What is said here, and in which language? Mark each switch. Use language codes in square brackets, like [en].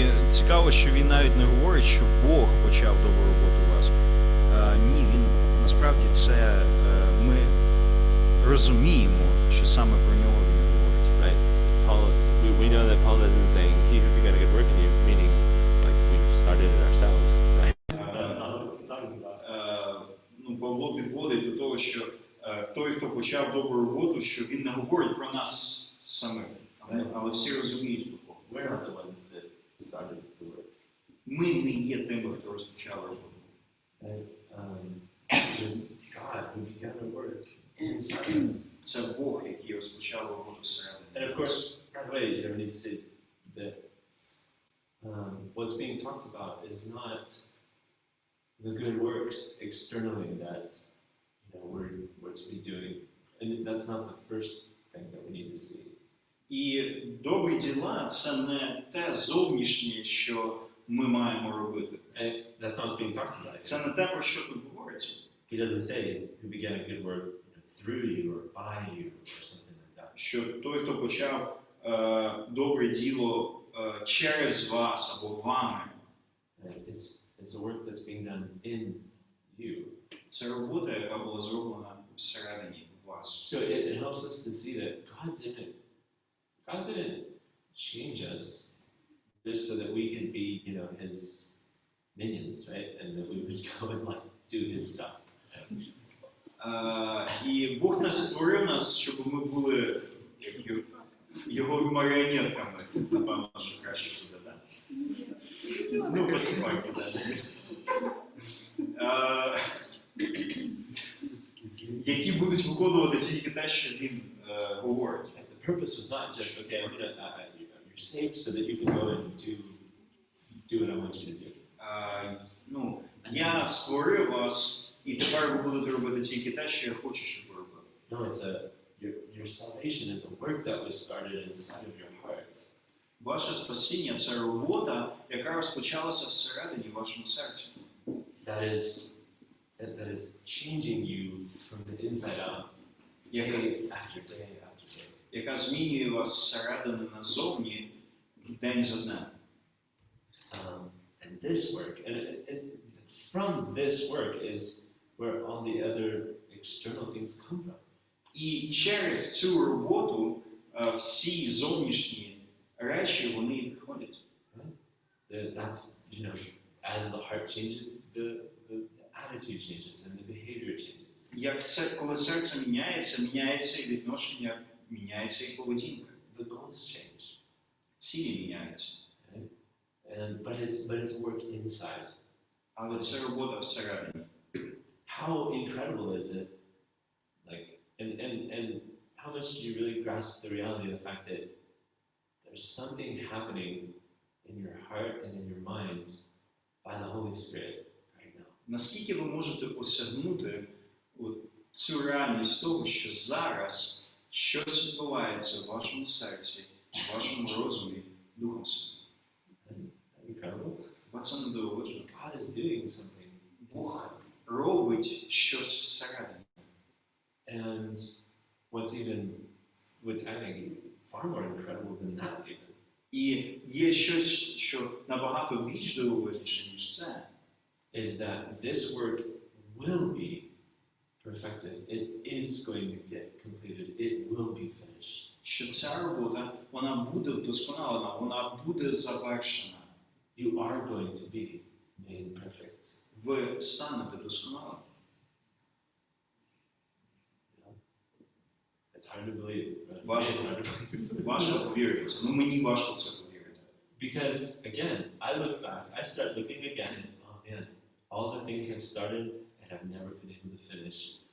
[uk] цікаво, що він навіть не говорить, що Бог почав добру роботу у вас. Ні, він насправді це ми розуміємо, що саме про нього він говорить. [en] Right? Paul, we know that Paul isn't saying, he who began a good work in you, meaning like we've started it ourselves, right? That's not what it's talking about. [uk] Павло підводить до того, що той, хто почав добру роботу, що він не говорить про нас самих, але всі розуміють про кого. [en] We're not the ones that started the work. [uk] Ми не є тими, хто розпочав роботу. [en] Right? It is God who began the work inside us. [uk] Це Бог, який розпочав роботу всередині. [en] And of course, by the way, we need to say that what's being talked about is not the good works externally that we're to be doing, and that's not the first thing that we need to see. [uk] І добрі діла – це не те зовнішнє, що ми маємо робити. [en] That's not what's being talked about. [uk] Це не те, про що тут говориться. [en] He doesn't say who began a good work through you or by you or something like that. [uk] Що той, хто почав добре діло через вас або вами. [en] It's a work that's being done in you. [uk] Це робота, яка була зроблена всередині вас. [en] So it helps us to see that God didn't change us just so that we could be, His minions, right? And that we would go and do His stuff. [uk] І Бог нас створив нас, щоб ми були його маріонетками, напевно, що краще буде, так? Посипайте, так. Які будуть виконувати тільки те, що він говорить. [en] The purpose was not just, okay, you're saved so that you can go and do what I want you to do. [uk] Я створив вас, і тепер ви будете робити тільки те, що я хочу, щоб ви робили. [en] No, it's your salvation is a work that was started inside of your heart. [uk] Ваше спасіння – це робота, яка розпочалася всередині в вашому серці. [en] That is changing you from the inside out, day after day after day. [uk] Яка змінює вас зсередини назовні день за днем. [en] And this work, and from this work is where all the other external things come from. [uk] І через цю роботу всі зовнішні речі, вони відходять. [en] That's, as the heart changes, the attitude changes and the behavior changes. [uk] Коли серце міняється і відношення, міняється і поведінка. [en] The goals change. [uk] Цілі міняються. [en] But it's work inside. [uk] Але це робота всередині. [en] How incredible is it? And how much do you really grasp the reality of the fact that there's something happening in your heart and in your mind by the Holy Spirit right now? [uk] Наскільки ви можете осягнути цю реальність того, що зараз щось відбувається в вашому серці, в вашому розумі, Духом Святим? [en] Incredible. [uk] Це не дивовижно. [en] God is doing something. [uk] Бог робить щось всередині. [en] And what's even, I think, far more incredible than that even. [uk] І є щось, що набагато більш дивовижніше, ніж це. [en] Is that this work will be perfected. It is going to get completed. It will be finished. [uk] Що ця робота, вона буде вдосконалена, вона буде завершена. [en] You are going to be made perfect. [uk] Ви станете досконалими. [en] It's hard to believe. [uk] Важко повірити. Мені важко це повірити. [en] Because again, I look back, I start looking again, and oh man, all the things I've started and I've never been able to finish.